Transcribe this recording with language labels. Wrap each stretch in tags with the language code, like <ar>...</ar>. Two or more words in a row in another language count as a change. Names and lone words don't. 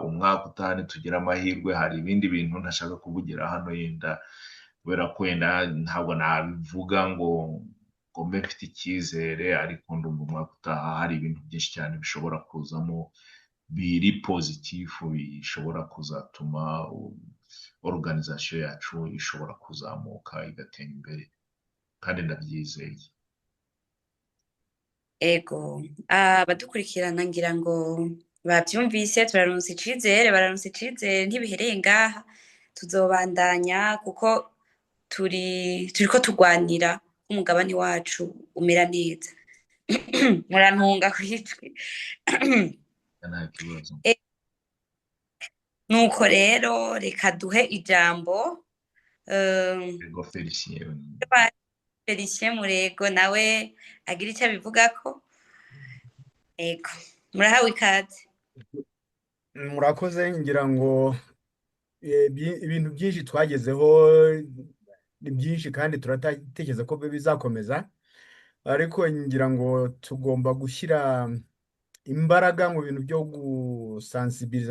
<rw>Umwaka utaha nitugira amahirwe, hari ibindi bintu ntashaka kuvugira hano yenda, kubera ko yenda ntabwo nabivuga ngo mbe mfite icyizere, ariko ndumva umwaka utaha hari ibintu byinshi cyane bishobora kuzamo biri pozitifu, bishobora kuzatuma organization yacu ishobora kuzamuka igatera imbere, kandi ndabyizeye.</rw> <rn>ego abadukurikirana ngira ngo bavyumvise turaronse icizere, bararonse icizere ntibihereye ngaha, tuzobandanya kuko turiko turwanira umugabane wacu umera neza. Murantunga kwijwi. nta kibazo.</rn> <rw>Nuko rero reka duhe ijambo</rw> <rn>Ego Felicien.</rn> <rw>Felicien Murego nawe agira icyo abivugako.</rw> <rn>Ego murahawe ikaze.</rn> <rw>murakoze ngira ngo ibintu byinshi twagezeho ni byinshi kandi turatekereza ko bizakomeza, ariko ngira ngo tugomba gushyira imbaraga mu bintu byo gusansibiriza.</rw>